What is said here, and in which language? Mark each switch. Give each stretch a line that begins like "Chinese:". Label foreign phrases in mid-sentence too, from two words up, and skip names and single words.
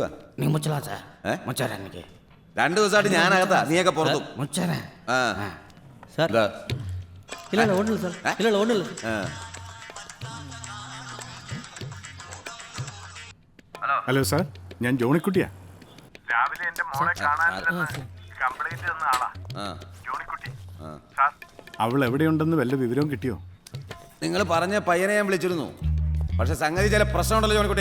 Malayalam: നീ മുച്ചലാ സാർ. മുച്ചാരാ എനിക്ക് 2 ദിവസമായിട്ട് ഞാനകത്താ, നീയൊക്കെ പുറത്തും. മുച്ചാരാ ആ
Tamil: சார்
Malayalam: എന്താ?
Tamil: இல்லை இல்லை ஒன்றும் இல்லை சார். இல்லை இல்லை ஒன்றும் இல்லை.
Malayalam: ആ. ഹലോ സാർ, ഞാൻ ജോണിക്കുട്ടിയാ. രാവിലെ എന്റെ മോളെ കാണാനില്ലെന്ന് കംപ്ലൈന്റ് തന്ന ആളാ ആ. ജോണിക്കുട്ടി. ആ. സാർ അവൾ എവിടെയുണ്ടെന്ന് വല്ല വിവരവും കിട്ടിയോ? നിങ്ങൾ പറഞ്ഞ പയ്യനെ ഞാൻ വിളിച്ചിരുന്നു. പക്ഷെ സംഗതി ചില പ്രശ്നമുണ്ടല്ലോ ജോണിക്കുട്ടി.